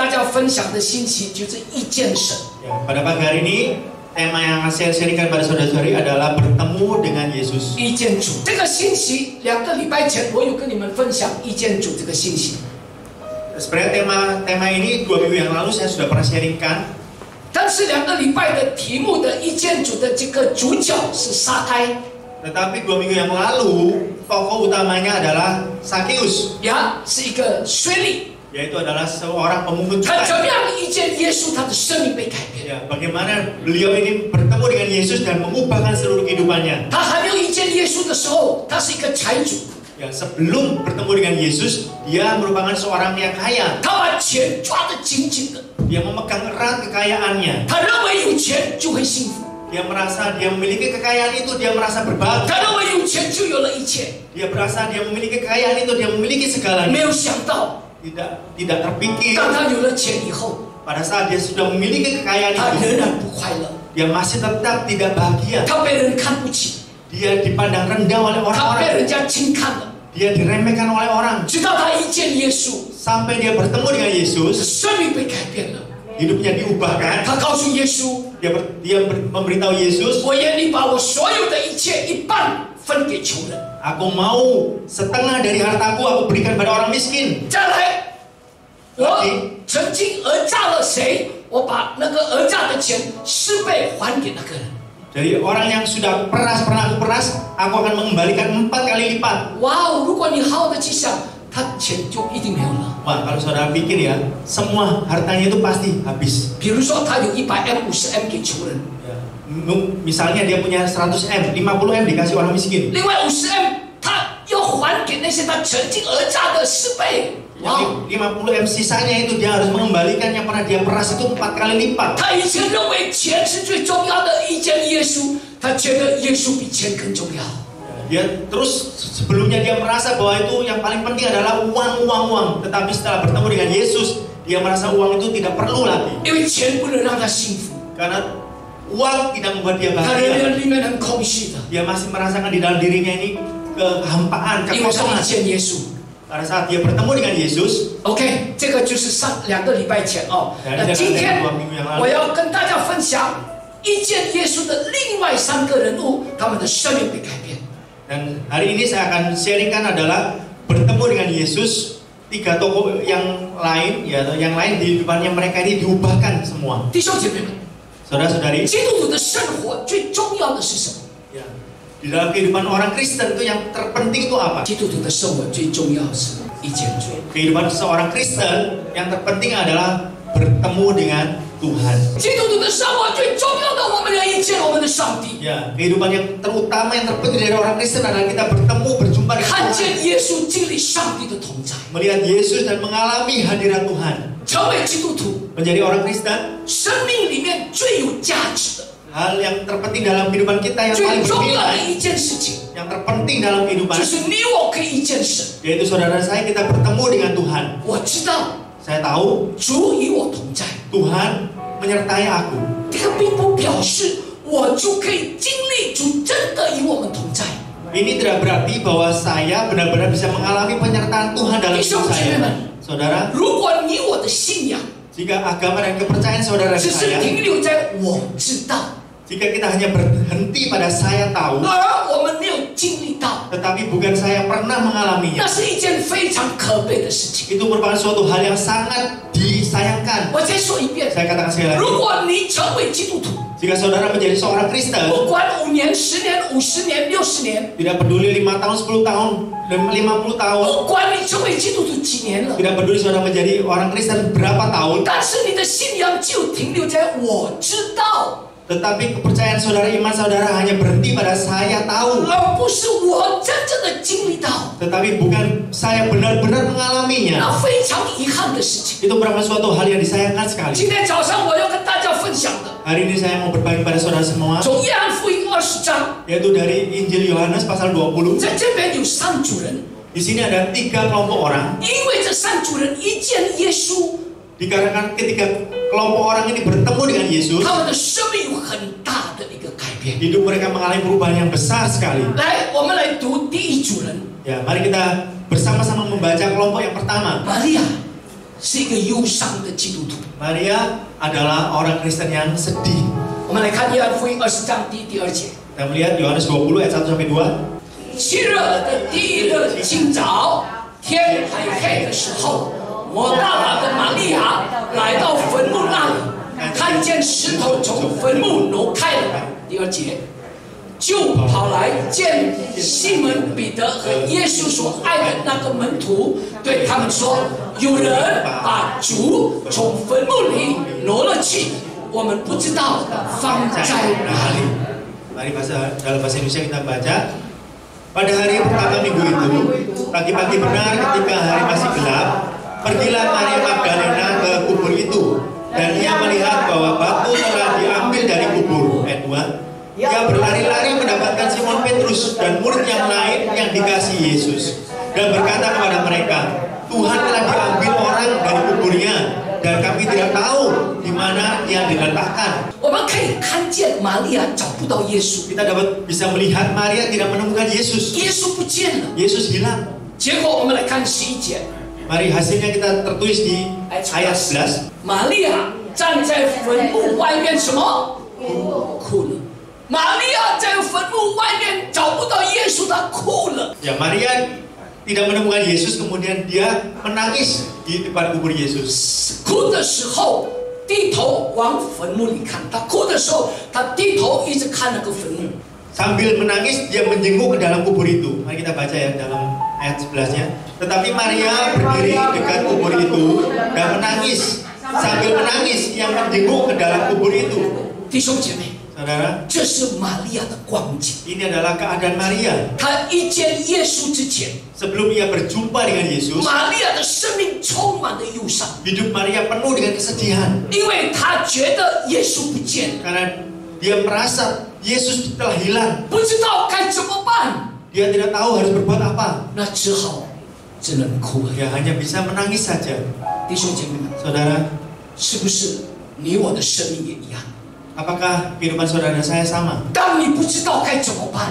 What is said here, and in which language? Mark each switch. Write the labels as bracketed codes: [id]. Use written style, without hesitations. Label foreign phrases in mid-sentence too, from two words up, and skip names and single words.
[zh] 分享的信息就是遇见神。 [id] Ya, pada pagi hari ini tema yang saya sharingkan pada saudara-saudari adalah bertemu dengan Yesus. [zh] 遇见主这个信息，2个礼拜前我有跟你们分享遇见主这个信息。 [id] Sebenarnya tema ini 2 minggu yang lalu saya sudah pernah sharingkan. [zh] 但是2个礼拜的题目的遇见主的这个主角是撒该， [id] Tetapi 2 minggu yang lalu tokoh utamanya adalah Sakeus, [zh] 呀，是一个税吏。 [id] yaitu adalah seorang pemungut [zh] 他怎么 [id] cukai. [zh] 样遇见耶稣，他的生命被改变。 [id] Ya, bagaimana beliau ini bertemu dengan Yesus dan mengubahkan seluruh kehidupannya. [zh] 他还没有遇见耶稣的时候，他是一个财主， [id] Ya, sebelum bertemu dengan Yesus, dia merupakan seorang yang kaya. [zh] 他把钱抓得紧紧的， [id] Dia memegang erat kekayaannya. [zh] 他认为有钱就会幸福， [id] Dia merasa dia memiliki kekayaan itu, dia merasa berbahagia. [zh] 他认为有钱就有了一切。 [id] Dia berasa dia memiliki kekayaan itu, dia memiliki segalanya. [zh] 没有想到， [id] Tidak terpikir [zh] 当他有了钱以后， [id] pada saat dia sudah memiliki kekayaan [zh] 他仍 [id] itu, [zh] 然不快乐， [id] dia masih tetap tidak bahagia. [zh] 他被人看不起， [id] Dia dipandang rendah oleh [zh] 他被 [id] orang-orang. [zh] 人家轻看了。 [id] Dia diremehkan oleh orang. [zh] 直到他遇见耶稣， [id] Sampai dia bertemu dengan Yesus, [zh] 生命被改变了。 [id] hidupnya diubahkan. [zh] 他告诉耶稣 [id] Dia memberitahu Yesus, [zh] 我愿你把我所有的一切一半分给穷人。 [id] aku mau setengah dari hartaku aku berikan pada orang miskin. [zh] 再来，我曾经讹诈了谁，我把那个讹诈的钱4倍还给那个人。 [id] Jadi orang yang sudah pernah aku peras, aku akan mengembalikan 4 kali lipat. [zh] 哇哦！如果你好好的去想，他钱就一定没有了。 [id] Wah, kalau saudara pikir ya, semua hartanya itu pasti habis. [zh] 比如说，他有100M、50M 给穷人， [id] Ya, misalnya dia punya 100M, 50M dikasih orang miskin. [zh] 另外50M 他要还给那些他曾经讹诈的4倍。哇！ [id] Jadi 50M sisanya itu dia harus mengembalikan yang pernah dia peras itu 4 kali lipat. [zh] 他以前认为钱是最重要的，遇见耶稣，他觉得耶稣比钱更重要。 [id] Dia terus sebelumnya dia merasa bahwa itu yang paling penting adalah uang. Tetapi setelah bertemu dengan Yesus, dia merasa uang itu tidak perlu lagi. [zh] 因为钱不能让他幸福， [id] Karena uang tidak membuat dia [zh] 他 [id] bahagia. [zh] 里面很空虚的， [id] Dia masih merasakan di dalam dirinya ini kehampaan, [zh] 因为他遇 [id] kekosongan. [zh] 见耶稣。 [id] Pada saat dia bertemu dengan Yesus, [zh] OK， 这个就是2个礼拜前哦。那今天我要跟大家分享遇见耶稣的另外3个人物，他们的生命被改变。 [id] dan hari ini saya akan sharingkan adalah bertemu dengan Yesus, 3 tokoh yang lain, ya, yang lain di depannya mereka ini diubahkan semua. [zh] 弟兄姐妹们， [id] Saudara-saudari, [zh] 基督徒的生活最重要的是什么？ [id] ya, di dalam kehidupan orang Kristen itu yang terpenting itu apa? [zh] 基督徒的生活最重要是遇见主。 [id] Kehidupan seorang Kristen yang terpenting adalah bertemu dengan Tuhan. [zh] 基督徒的生活最重要的，我们要遇见我们的上帝， [id] Ya, kehidupan yang terutama yang terpenting dari orang Kristen adalah kita bertemu, berjumpa dengan [zh] 看 [id] Tuhan, [zh] 见耶稣，经历上帝的同在。 [id] melihat Yesus dan mengalami hadirat Tuhan. [zh] 成为基督徒， [id] Menjadi orang Kristen, [zh] 生命里面最有价值的、 [id] hal yang terpenting dalam kehidupan kita yang [zh] 最 [id] paling [zh] 重要的 [id] bernilai, [zh] 一件事情， [id] yang terpenting dalam kehidupan, [zh] 就是你我可以遇见神。 [id] yaitu saudara saya kita bertemu dengan Tuhan. [zh] 我知道 [id] Saya tahu [zh] 主与我同在， [id] Tuhan menyertai aku. [zh] 这个并不表示我就可以经历主真的与我们同在。 [id] Ini tidak berarti bahwa saya benar-benar bisa mengalami penyertaan Tuhan dalam hidup saya. Saudara, [zh] 如果你我的信仰 [id] jika agama dan kepercayaan saudara [zh] 只是 [id] saya, [zh] 停留在我知道， [id] jika kita hanya berhenti pada saya tahu, [zh] 而我们没有经历到， [id] tetapi bukan saya pernah [zh] 那 [id] mengalaminya, [zh] 是一件非常可悲的事情。 [id] itu merupakan suatu hal yang sangat disayangkan. [zh] 我再说一遍， [id] Saya katakan sekali lagi, [zh] 如果你成为基督徒， [id] jika saudara menjadi seorang Kristen, [zh] 不管5年、10年、50年、60年， [id] tidak peduli 5 tahun, 10 tahun, dan 50 tahun, [zh] 不管你成为基督徒几年了， [id] tidak peduli saudara menjadi orang Kristen berapa tahun, [zh] 但是你的信仰就停留在我知道， [id] tetapi kepercayaan saudara, iman saudara hanya berhenti pada saya tahu, [zh] 而不是我真正的经历到， [id] tetapi bukan saya benar-benar [zh] 那 [id] mengalaminya. [zh] 非常遗憾的事情。 [id] Itu merupakan suatu hal yang disayangkan sekali. [zh] 今天早上我要跟大家分享的， [id] Hari ini saya mau berbagi pada saudara semua, [zh] 从约翰福音20章， [id] yaitu dari Injil Yohanes pasal 20. [zh] 在这边有3组人， [id] Di sini ada 3 kelompok orang. [zh] 因为这3组人遇见耶稣， [id] Dikarenakan ketika kelompok orang ini bertemu dengan Yesus, [zh] 他们的生命有很大的一个改变。 [id] hidup mereka mengalami perubahan yang besar sekali. [zh] 来，我们来读第1组人， [id] Ya, mari kita bersama-sama membaca kelompok yang pertama. [zh] 玛利亚， 是一个忧伤的基督徒。 [id] Maria adalah orang Kristen yang sedih. [zh] 我们来看约翰福音20章第2节。 [id] Kita melihat Yohanes 20 ayat 1 sampai 2. [zh] 7 日的第1日清早，天还黑的时候，抹大拉的玛利亚来到坟墓那里，看见石头从坟墓挪开了。第2节，就跑来见西门彼得和耶稣所爱的那个门徒，对他们说：“有人把主从坟墓里挪了去，我们不知道放在哪里。” [id] Mari dalam bahasa Indonesia kita baca. Pada hari pertama minggu itu, pagi-pagi benar ketika hari masih gelap, pergilah Maria Magdalena ke kubur itu, dan ia melihat bahwa batu telah diambil dari kubur. Ayat 2. Ia berlari-lari mendapatkan Simon Petrus dan murid yang lain yang dikasihi Yesus, dan berkata kepada mereka, Tuhan telah diambil orang dari kuburnya, dan kami tidak tahu di mana dia diletakkan. [zh] 我们可以看见玛利亚找不到耶稣， [id] Kita bisa melihat Maria tidak menemukan Yesus. [zh] 耶稣不见了。 [id] Yesus hilang. [zh] 结果我们来看11节， [id] Mari hasilnya kita tertulis di ayat 11. [zh] 玛利亚站在坟墓外面什么？哭了。玛利亚在坟墓外面找不到耶稣，她哭了。 [id] Ya, Maria tidak menemukan Yesus, kemudian dia menangis di depan kubur Yesus. [zh] 哭的时候低头往坟墓里看，她哭的时候，她低头一直看那个坟墓。 [id] Sambil menangis dia menjenguk ke dalam kubur itu. Mari kita baca ya dalam ayat 11-nya. Tetapi Maria berdiri dekat kubur itu dan menangis. Sambil menangis ia menjenguk ke dalam kubur itu. [zh] 弟兄姐妹， [id] Saudara, [zh] 这是玛利亚的光景。 [id] ini adalah keadaan Maria [zh] 她一见耶稣之前， [id] sebelum ia berjumpa dengan Yesus. [zh] 玛利亚的生命充满了忧伤， [id] Hidup Maria penuh dengan kesedihan [zh] 因为她觉得耶稣不见了， [id] karena dia merasa Yesus telah hilang. [zh] 不知道该怎么办， [id] Dia tidak tahu harus berbuat apa. [zh] 那只好只能哭了。 [id] Dia hanya bisa menangis saja. [zh] 弟兄姐妹们， [id] Saudara, [zh] 是不是你我的生命也一样？ [id] apakah kehidupan saudara dan saya sama? [zh] 当你不知道该怎么办，